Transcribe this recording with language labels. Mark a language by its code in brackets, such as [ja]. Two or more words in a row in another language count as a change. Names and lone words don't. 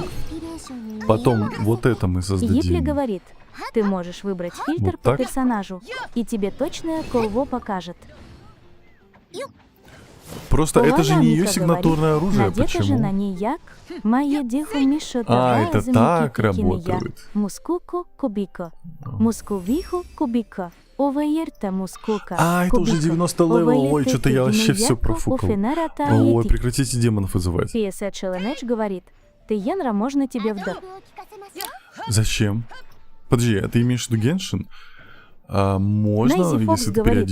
[ru] Потом вот это мы Гипли создадим. говорит, ты можешь выбрать фильтр Вот по так. персонажу, и тебе точное колво покажет. Просто это же не ее Мика сигнатурное говорит, оружие. надето же Почему? на ней як, мае диху мишо Это так работает. Мускуку кубико, мускувиху кубико, оваерта мускука. Это уже 90 левел. Ой, что-то я вообще все профукал. Ой, прекратите демонов вызывать. PSA Челленедж говорит, ты Йенра, можно тебе в Зачем? Подожди, а ты имеешь в виду Геншин? Можно, Нейзи Фокс если ты говорит,